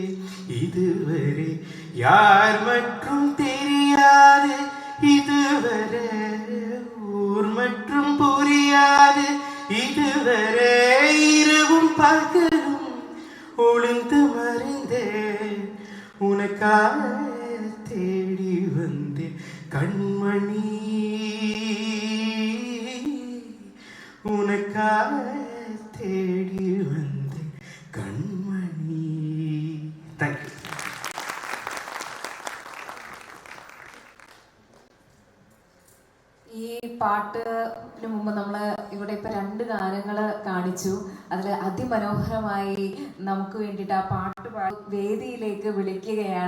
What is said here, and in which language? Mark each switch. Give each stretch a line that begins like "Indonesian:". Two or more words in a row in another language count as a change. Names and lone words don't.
Tamil: இதுவரை, யார் மற்றும் தெரியாது இதுவரை, ஊர் மற்றும் புரியாது இதுவரை, இரவும் பகலும் ஒளிந்து மறைந்தேன், உனக்காக தேடி வந்தேன் கண்மணி, உனக்காக தேடி வந்தேன் கண்மணி.
English: thank you.
Malayalam: ഈ പാട്ടിന് മുമ്പ് നമ്മൾ ഇവിടെ ഇപ്പൊ 2 ഗാനങ്ങൾ കാണിച്ചു. അതിൽ അതിമനോഹരമായി നമുക്ക് വേണ്ടിയിട്ട് ആ പാട്ട് വേദിയിലേക്ക് വിളിക്കുകയാണ്.